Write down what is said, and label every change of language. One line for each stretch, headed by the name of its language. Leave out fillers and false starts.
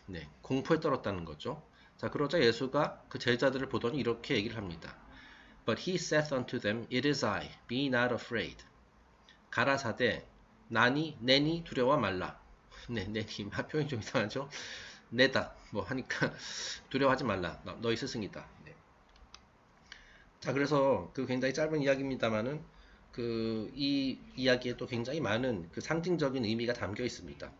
Korean: 네, 공포에 떨었다는 거죠. 자, 그러자 예수가 그 제자들을 보더니 이렇게 얘기를 합니다.
English: But he saith unto them, It is I, be not afraid.
Korean: 가라사대 내니 두려워 말라. 네, 내니 표현이 좀 이상하죠. 내다 뭐 하니까 두려워하지 말라. 너희 스승이다. 네. 자, 그래서 굉장히 짧은 이야기입니다만은 이 이야기에도 굉장히 많은 상징적인 의미가 담겨 있습니다.